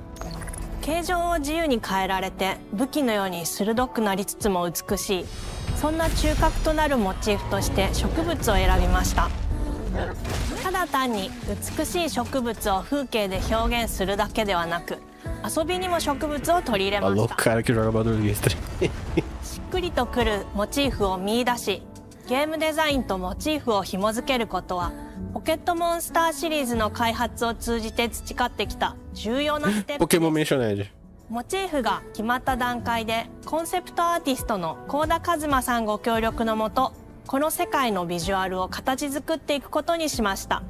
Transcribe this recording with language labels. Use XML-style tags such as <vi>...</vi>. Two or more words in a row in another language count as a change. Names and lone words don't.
<ja>形状を自由に変えられて武器のように鋭くなりつつも美しい、そんな中核となるモチーフとして植物を選びました。ただ単に美しい植物を風景で表現するだけではなく、遊びにも植物を取り入れました。</ja> <pt>cara que joga Baldur's Gate 3.</pt> <ja>しっくりとくるモチーフを見出し、ゲームデザインとモチーフを紐付けることはポケットモンスターシリーズの開発を通じて培ってきた重要なステップです。</ja> <en>Pokémon Mentioned.</en> <ja>モチーフが決まった段階でコンセプトアーティストの幸田一馬さんご協力のもと、この世界のビジュアルを形作っていくことにしました。</ja>